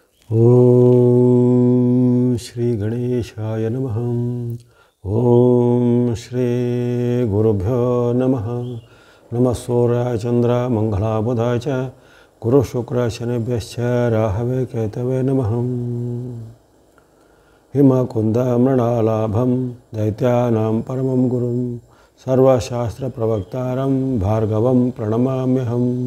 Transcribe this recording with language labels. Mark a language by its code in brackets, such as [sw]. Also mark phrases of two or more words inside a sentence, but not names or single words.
[sa] ಓಂ ಶ್ರೀ ಗಣೇಶಾಯ ನಮಃ. ಓಂ ಶ್ರೀ ಗುರುಭ್ಯೋ ನಮಃ. ನಮಃ ಸೂರ್ಯಾಯ ಚಂದ್ರ ಮಂಗಳಾಯ ಬುಧಾಯ ಚ ಗುರು ಶುಕ್ರ ಶನಿಭ್ಯಶ್ಚ ರಾಹವೇ ಕೇತವೇ ನಮಃ. ಹಿಮಕುಂದ ಮೃಣಾಲಾಭಂ ದೈತ್ಯಾನಾಂ ಪರಮಂ ಗುರುಂ ಸರ್ವಶಾಸ್ತ್ರ ಪ್ರವಕ್ತಾರಂ ಭಾರ್ಗವಂ ಪ್ರಣಮಾಮ್ಯಹಂ.